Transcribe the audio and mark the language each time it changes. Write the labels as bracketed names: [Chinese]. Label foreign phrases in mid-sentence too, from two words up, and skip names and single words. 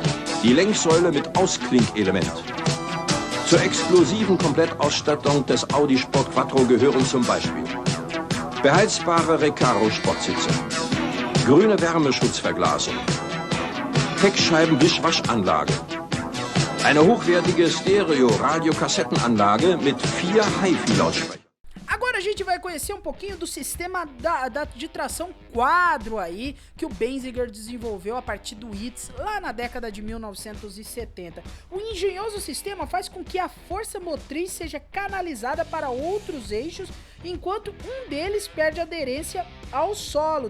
[German] Die Lenksäule mit Ausklinkelement. Zur exklusiven Komplettausstattung des Audi Sport Quattro gehören zum Beispiel beheizbare Recaro-Sportsitze, grüne Wärmeschutzverglasung, Heckscheibenwischwaschanlage, eine hochwertige Stereo-Radio-Kassettenanlage mit 4 Hi-Fi-Lautsprechern. [Portuguese] Agora a gente vai conhecer um pouquinho do sistema de tração Quattro aí, que o Benziger desenvolveu a partir do ITS lá na década de 1970. O engenhoso sistema faz com que a força motriz seja canalizada para outros eixos, enquanto um deles perde aderência ao solo.